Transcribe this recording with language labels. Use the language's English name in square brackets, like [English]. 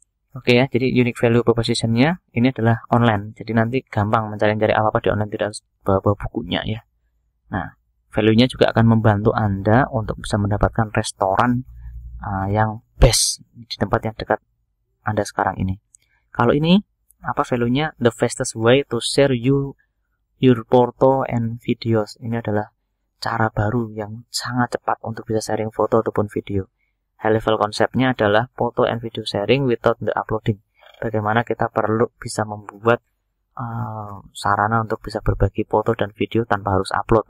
[Indonesian] Oke ya, jadi unique value proposition-nya ini adalah online. Jadi nanti gampang mencari apa-apa di online, tidak harus bawa bukunya ya. Nah, value-nya juga akan membantu Anda untuk bisa mendapatkan restoran yang best di tempat yang dekat Anda sekarang ini. Kalau ini apa value-nya? [English] The fastest way to share your photo and videos. [Indonesian] Ini adalah cara baru yang sangat cepat untuk bisa sharing foto ataupun video. [English] High level [Indonesian] konsepnya adalah foto [English] and video sharing without the uploading. [Indonesian] Bagaimana kita perlu bisa membuat sarana untuk bisa berbagi foto dan video tanpa harus upload.